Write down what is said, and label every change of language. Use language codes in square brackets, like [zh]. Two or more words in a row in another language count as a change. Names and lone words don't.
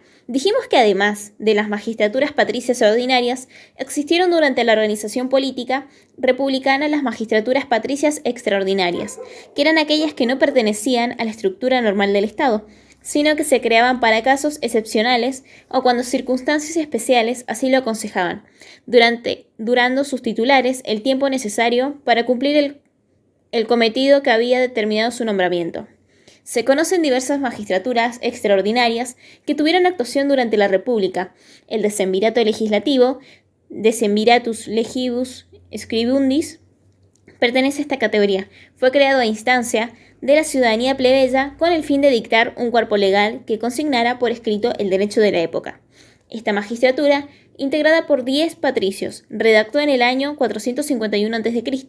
[es] Dijimos que además de las magistraturas patricias ordinarias, existieron durante la organización política republicana las magistraturas patricias extraordinarias, que eran aquellas que no pertenecían a la estructura normal del Estado, sino que se creaban para casos excepcionales o cuando circunstancias especiales así lo aconsejaban, durando sus titulares el tiempo necesario para cumplir el cometido que había determinado su nombramiento. Se conocen diversas magistraturas extraordinarias que tuvieron actuación durante la República: el decemvirato legislativo, [la] Decemviratus legibus scribundis, [es] pertenece a esta categoría. Fue creado a instancia de la ciudadanía plebeya con el fin de dictar un cuerpo legal que consignara por escrito el derecho de la época. Esta magistratura, integrada por 10 patricios, redactó en el año 451 a.C.